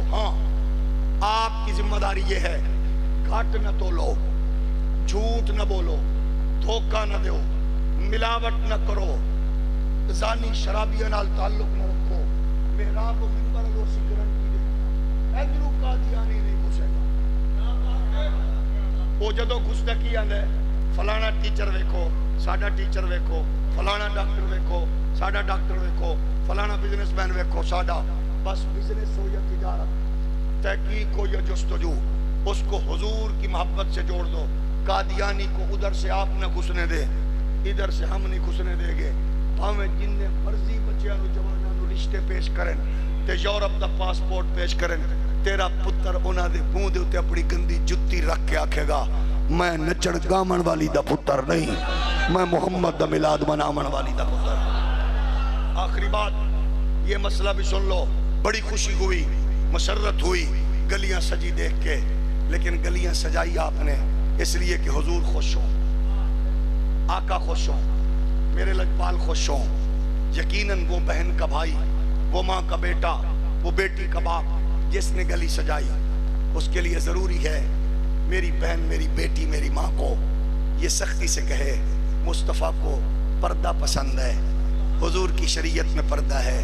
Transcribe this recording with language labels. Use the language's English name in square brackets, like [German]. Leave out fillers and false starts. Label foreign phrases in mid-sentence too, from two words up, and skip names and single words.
[Urdu] ہاں آپ کی ذمہ داری یہ ہے گھاٹ نہ تولو، جھوٹ نہ بولو، دھوکہ نہ دیو، ملاوٹ نہ کرو، [Punjabi] زانی شرابیہ نال تعلق نہ رکھو، محراب و منبر و سی گارنٹی دے ادرو [Urdu] قادیانی نہیں گھسے گا۔ [Punjabi] وہ جدو گھستا کی آندے فلانا ٹیچر ویکھو، ساڈا ٹیچر ویکھو، فلانا ڈاکٹر ویکھو، ساڈا ڈاکٹر ویکھو، فلانا بزنس مین ویکھو، ساڈا بس [Urdu] بزنس ہو یا تجارت، تحقیق ہو یا جستجو، اس کو حضور کی محبت سے جوڑ دو۔ قادیانی کو ادھر سے آپ نہ گھسنے دے، ادھر سے ہم نہیں گھسنے دے گے، [Punjabi] ہمیں جن نے مرضی بچیاں نو جواناں نو رشتے پیش کریں تے یورپ دا پاسپورٹ پیش کریں، تیرا پتر انہاں دے منہ دے اوتے اپنی گندی جتی رکھ کے آکھے گا میں نچڑ گامن والی دا پتر نہیں، میں محمد دا میلاد منامن والی دا پتر۔ [Urdu] آخری بات یہ مسئلہ بھی سن لو، بڑی خوشی ہوئی، مسرت ہوئی گلیاں سجی دیکھ کے، لیکن گلیاں سجائی آپ نے اس لیے کہ حضور خوش ہوں، آقا خوش ہوں، میرے لجپال خوش ہوں، یقیناً وہ بہن کا بھائی، وہ ماں کا بیٹا، وہ بیٹی کا باپ جس نے گلی سجائی، اس کے لیے ضروری ہے میری بہن، میری بیٹی، میری ماں کو یہ سختی سے کہے مصطفیٰ کو پردہ پسند ہے، حضور کی شریعت میں پردہ ہے۔